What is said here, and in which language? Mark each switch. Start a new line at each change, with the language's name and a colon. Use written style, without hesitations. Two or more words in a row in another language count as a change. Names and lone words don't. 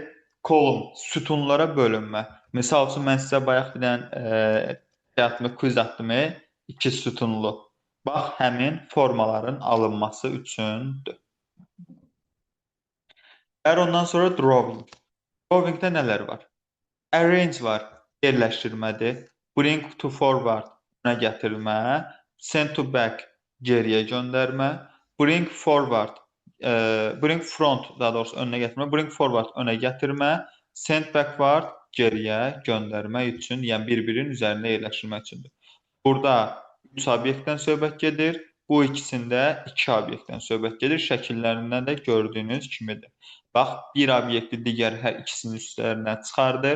Azerbaijani: Kolum, sütunlara bölünmə. Misal üçün, mən sizə bayaq bir dənə quiz atdım, iki sütunlu. Bax, həmin formaların alınması üçündür. Ondan sonra drawing. Drawingdə nələr var? Arrange var, yerləşdirmədir.
English: Bring to forward,
Azerbaijani: önə gətirmə.
English: Send to back,
Azerbaijani: geriyə göndərmə.
English: Bring forward, bring front,
Azerbaijani: daha doğrusu önə gətirmə.
English: Bring forward,
Azerbaijani: önə gətirmə.
English: Send backward,
Azerbaijani: geriyə göndərmək üçün, yəni bir-birinin üzərində yerləşdirmək üçündür. Burada 3 obyektdən söhbət gedir. Bu ikisində 2 obyektdən söhbət gedir. Şəkillərindən də gördüyünüz kimidir. Bax, bir obyekti digər hər ikisinin üstlərinə çıxardır.